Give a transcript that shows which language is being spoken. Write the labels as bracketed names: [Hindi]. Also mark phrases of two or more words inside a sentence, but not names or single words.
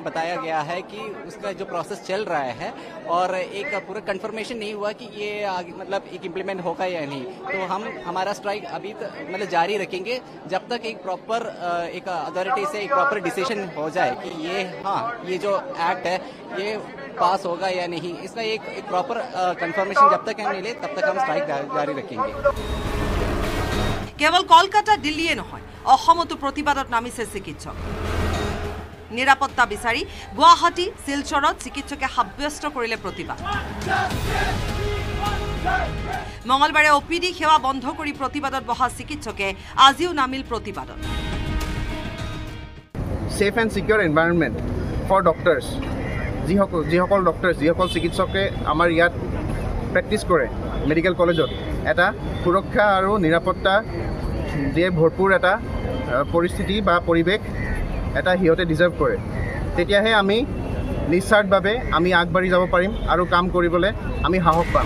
[Hindi] बताया गया है कि उसका जो प्रोसेस चल रहा है और एक पूरा कंफर्मेशन नहीं हुआ कि ये आगे मतलब एक इम्प्लीमेंट होगा या नहीं तो हम हमारा स्ट्राइक अभी मतलब जारी रखेंगे जब तक एक प्रॉपर एक अथॉरिटी से एक प्रॉपर डिसीजन हो जाए कि ये जो एक्ट है ये पास होगा या नहीं इसका एक प्रॉपर कंफर्मेशन जब तक हम मिले तब तक हम स्ट्राइक जारी रखेंगे [Assamese] কেৱল কলকাতা দিল্লীয়ে নহয় অসমতো প্ৰতিবাদত নামিছে চিকিৎসক নিৰাপত্তা বিচাৰি গুৱাহাটী শিলচৰত চিকিৎসকে সাব্যস্ত কৰিলে প্ৰতিবাদ মঙ্গলবাৰে ওপিডি সেৱা বন্ধ কৰি প্ৰতিবাদত বহা চিকিৎসকে আজিও নামিল প্ৰতিবাদত [English] safe and secure environment for doctors [Assamese] যিসকল ডক্টৰ যিসকল চিকিৎসকে আমাৰ ইয়াত প্ৰেক্টিছ কৰে মেডিকেল কলেজত এটা সুৰক্ষা আৰু নিৰাপত্তা দিয়ে ভৰপুৰ এটা পৰিস্থিতি বা পৰিৱেশ এটা হিয়তে ডিজাৰ্ভ কৰে তেতিয়াহে আমি নিশ্চিতভাৱে আমি আগবাঢ়ি যাব পাৰিম আৰু কাম কৰিবলৈ আমি সাহস পাম